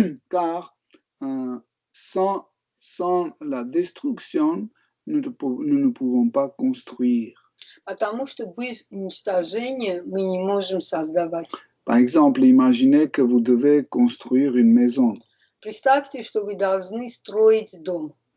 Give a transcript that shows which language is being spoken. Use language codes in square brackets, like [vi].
[fr] Car sans la destruction, nous ne pouvons pas construire. [ru] Потому что без уничтожения мы не можем создавать. [fr] Par exemple, imaginez que vous devez construire une maison. [ru] Представьте, что вы должны строить дом.